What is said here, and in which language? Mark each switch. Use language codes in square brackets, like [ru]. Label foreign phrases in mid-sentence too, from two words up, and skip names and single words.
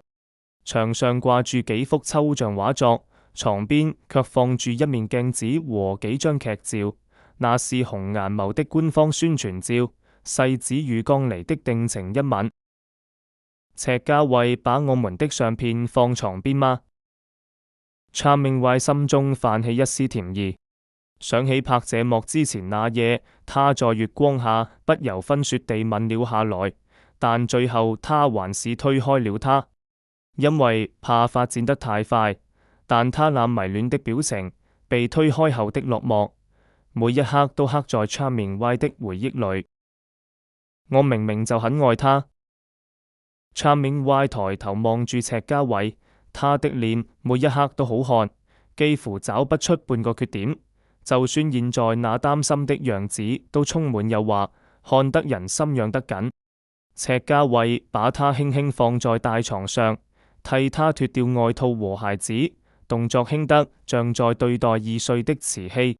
[yue] 牆上掛住幾幅抽象畫作，床邊卻放住一面鏡子和幾張劇照，那是紅顏謀的官方宣傳照，世子與江離的定情一吻。赤家衛把我們的相片放床邊嗎 ？Charming Y 心中泛起一絲甜意，想起拍這幕之前那夜，他在月光下不由分說地吻了下來，但最後他還是推開了他。因為怕發展得太快，但他那迷戀的表情，被推開後的落寞，每一刻都刻在 Charming Y 的回憶裏。我明明就很愛他。Charming Y 抬頭望住赤家衛，他的臉每一刻都好看，幾乎找不出半個缺點，就算現在那擔心的樣子都充滿誘惑，看得人心癢得緊。赤家衛把他輕輕放在大床上，替他脫掉外套和鞋子，動作輕得像在對待2歲的慈禧。